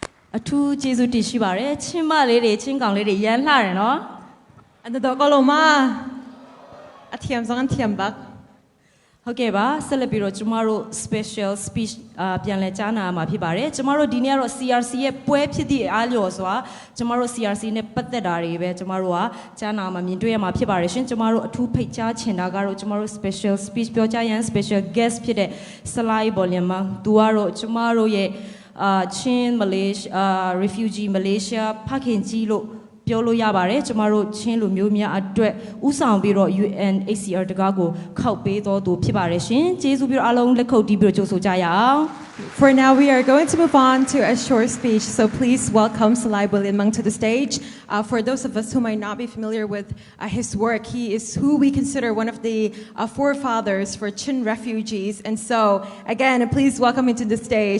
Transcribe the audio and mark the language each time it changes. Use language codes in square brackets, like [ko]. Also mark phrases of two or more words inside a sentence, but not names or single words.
[my] အထူးကျေးဇူးတင်ရှိပါတယ်ချင်းမလေးတွေချင်းကောင်လေးတွေရမ်းလှတယ်နော် And the dokoloma atiam zong tiam bak ဟုတ်ကဲ့ပါဆက်လက်ပြီးတော့ကျမတို့ [en] special speech [my] ပြန်လည်ကြားနာမှာဖြစ်ပါတယ်ကျမတို့ဒီနေ့ကတော့ CRC ရဲ့ပွဲဖြစ်သည့်အားလျော်စွာ ကျမတို့ CRC နဲ့ပတ်သက်တာတွေပဲကျမတို့ကကြားနာမှာမြင်တွေ့ရမှာဖြစ်ပါတယ်ရှင်ကျမတို့အထူးဖိတ်ကြားချင်တာကတော့ကျမတို့ [en] special speech [my] ပြောကြားရန် [en] special guest [my] ဖြစ်တဲ့ Salai Boliama သူကတော့ကျမတို့ရဲ့ချင်းမလေးrefugee Malaysia ဖခင်ကြီးလို့ပြောလို့ရပါတယ်ကျမတို့ချင်းလူမျိုးများအတွက်ဥဆောင်ပြီးတော့ UNHCR တကားကိုခောက်ပေးတော်သူဖြစ်ပါတယ်ရှင်ကျေးဇူးပြီးတော့အားလုံးလက်ခုပ်တီးပြီးတော့ကြိုဆိုကြရအောင် [en] For now, we are going to move on to a short speech, so please welcome Salai Boliamang to the stage. For those of us who might not be familiar with his work, he is who we consider one of the forefathers for Chin refugees. And so, again, please welcome into the stage.